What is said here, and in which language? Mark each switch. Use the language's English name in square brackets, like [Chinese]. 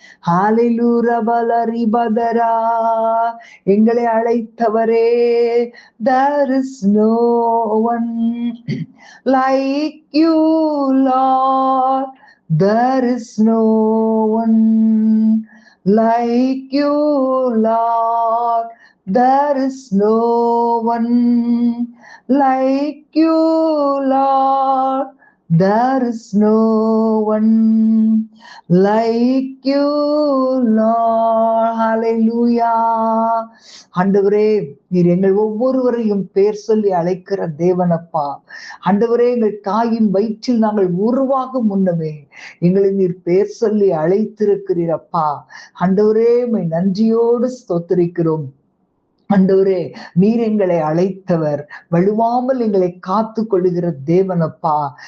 [Tamil] ஹல்லேலூயா பலரிபதரா, எங்களை அழைத்தவரே. [English] There is no one like you, Lord. There is no one like you, Lord. There is no one like you, Lord. There is no one like you, Lord. Hallelujah. [Tamil] ஆண்டவரே, நீர் எங்கள் ஒவ்வொருவரையும் பேர் சொல்லி அழைக்கிற தேவனப்பா. ஆண்டவரே, எங்கள் தாயின் வயிற்றில் நாங்கள் உருவாகும் முன்னமே எங்களை நீர் பேர் சொல்லி அழைத்திருக்கிறீரப்பா. ஆண்டவரே, உம்மை நன்றியோடு ஸ்தோத்திரிக்கிறோம். ஆண்டவரே, நீர் எங்களை அழைத்தவர், வலுவாமல் எங்களை காத்து கொள்ளுகிற தேவனப்பா.